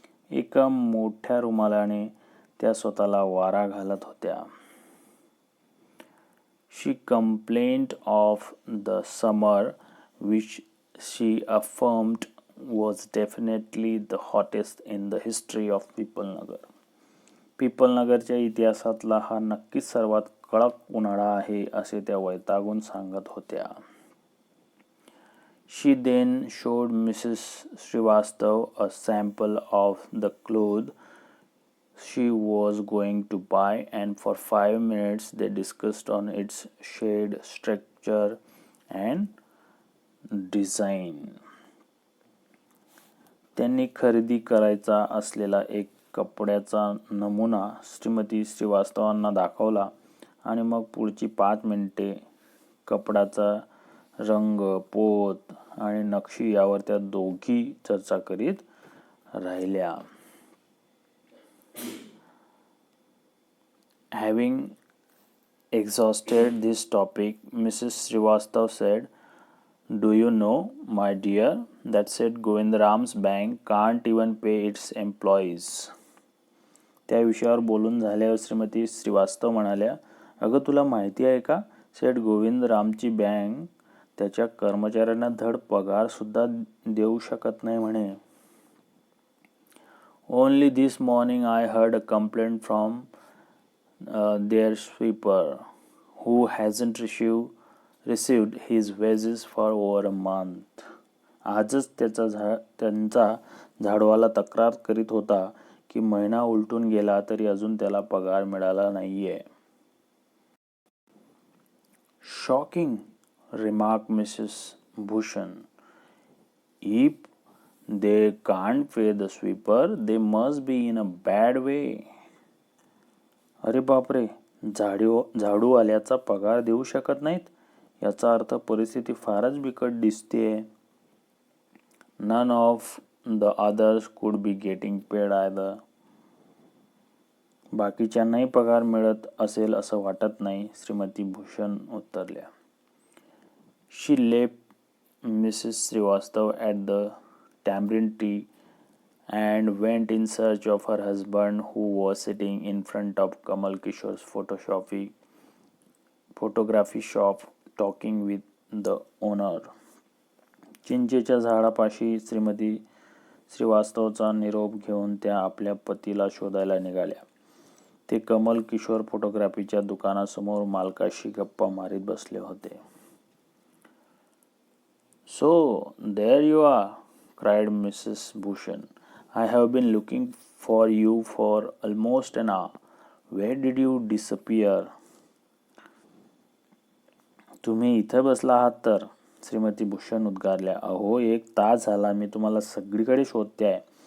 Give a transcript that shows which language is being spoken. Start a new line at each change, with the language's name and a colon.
Marathi: एका मोठ्या रुमालाने त्या स्वतःला वारा घालत होत्या.
English: She complained of the summer, which she affirmed was definitely the hottest in the history of Pipalnagar.
Marathi: पिपलनगरच्या इतिहासातला हा नक्कीच सर्वात कडक उन्हाळा आहे असे त्या वैतागून सांगत होत्या.
English: She then showed Mrs. Srivastav a sample of the cloth she was going to buy, and for 5 minutes they discussed on its shade, structure and design.
Marathi: त्यांनी खरेदी करायचा असलेला एक कपड्याचा नमुना श्रीमती श्रीवास्तवांना दाखवला आणि मग पुढची 5 मिनिटे कपड्याचा रंग, पोत आणि नक्षी यावर त्या दोघी चर्चा करीत राहिल्या.
English: Having exhausted this topic, Mrs. Srivastav said, "Do you know, my dear, that said Govindram's bank can't even pay its employees."
Marathi: त्या विषयावर बोलून झाल्यावर श्रीमती श्रीवास्तव म्हणाल्या, "अगं तुला माहिती आहे का, सेठ गोविंदरामची बँक त्याच्या कर्मचाऱ्यांना धड पगार सुद्धा देऊ शकत नाही म्हणे."
English: Only this morning I heard a complaint from their sweeper, who hasn't received his wages for over a month.
Marathi: आजच त्यांचा झाडवाला तक्रार करीत होता की महिना उलटून गेला तरी अजून त्याला पगार मिळाला नाहीये.
English: Shocking, remarked Mrs. Bhushan. If they can't pay the sweeper, they must be in a bad way.
Marathi: अरे बापरे, झाडूवाल्याचा पगार देऊ शकत नाहीत याचा अर्थ परिस्थिती फारच बिकट दिसतेय.
English: None of the others could be getting paid either.
Marathi: बाकीच्यांनाही पगार मिळत असेल असं वाटत नाही, Shrimati Bhushan उत्तरल्या.
English: She left Mrs. Srivastav at the tamarind tree and went in search of her husband, who was sitting in front of Kamal Kishore's photography shop talking with the owner.
Marathi: चिंचेच्या झाडापाशी Shrimati श्रीवास्तवचा निरोप घेऊन त्या आपल्या पतीला शोधायला निघाल्या. ते कमल किशोर फोटोग्राफीच्या दुकानासमोर मालकाशी गप्पा मारीत बसले होते.
English: "So there you are," cried Mrs. Bhushan. "I have been looking for you for almost an hour. Where did you disappear?"
Marathi: "तुम्ही इथे बसला आहात तर," श्रीमती भूषण उद्गारल्या. "अहो, 1 तास झाला मी तुम्हाला सगळीकडे शोधते आहे.